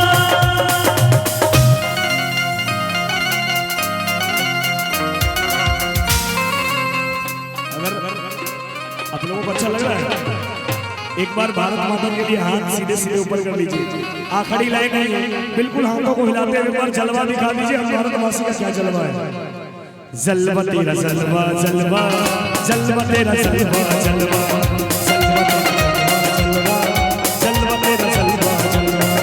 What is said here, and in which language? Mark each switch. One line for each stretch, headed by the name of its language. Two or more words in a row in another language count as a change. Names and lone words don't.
Hindi: अगर आप लोगों को अच्छा लग रहा है एक बार भारत माता के लिए हाथ सीधे सीधे ऊपर कर लीजिए। आखिरी लायक नहीं, बिल्कुल हाथों को हिलाते हुए एक बार जलवा दिखा दीजिए। हम भारतवासी का क्या जलवा है। जलवा तेरा जलवा जलवा जलवा तेरा जलवा जलवा जलवा तेरा जलवा जलवा